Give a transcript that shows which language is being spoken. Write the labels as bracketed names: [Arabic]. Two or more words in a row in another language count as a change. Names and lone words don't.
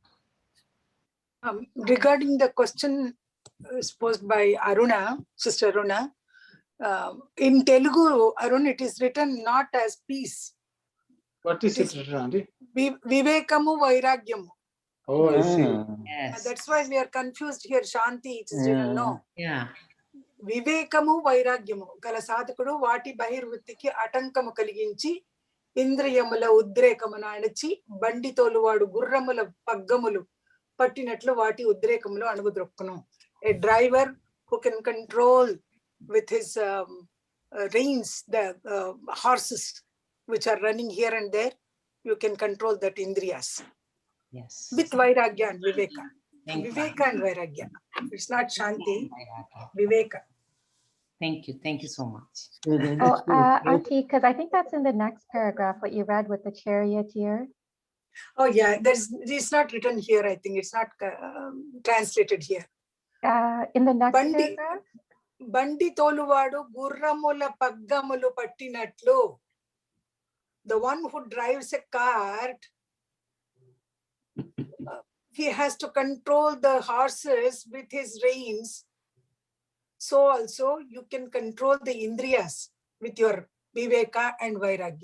[English] Regarding the question posed by Aruna, Sister Aruna, in Telugu, Arun, it is written not as peace. What is it written, Auntie? [Telugu] వివేకము వైరాగ్యము. [English] Oh, I see. Yes. That's why we are confused here. Shanti, it is written no. Yeah. [Telugu] వివేకము వైరాగ్యము. కల సాధుకుడు వాటి బహిర్వృత్తికి ఆటంకము కలిగించి ఇంద్రియముల ఉద్రేకమును అణచి బండి తోలువాడు గుర్రముల పగ్గములు పట్టినట్లు వాటి ఉద్రేకములు అణుగుద్రొక్కును. [English] A driver who can control with his reins the horses which are running here and there, you can control that indriyas. Yes. With vairagya and viveka. Thank you. Viveka and vairagya. It's not Shanti, viveka. Thank you. Thank you so much. Oh, Auntie, because I think that's in the next paragraph, what you read with the charioteer. Oh yeah, it's not written here. I think it's not translated here. In the next paragraph? [Telugu] బండి తోలువాడు గుర్రముల పగ్గములు పట్టినట్లు. [English] The one who drives a cart, he has to control the horses with his reins. So also you can control the indriyas with your viveka and vairagya.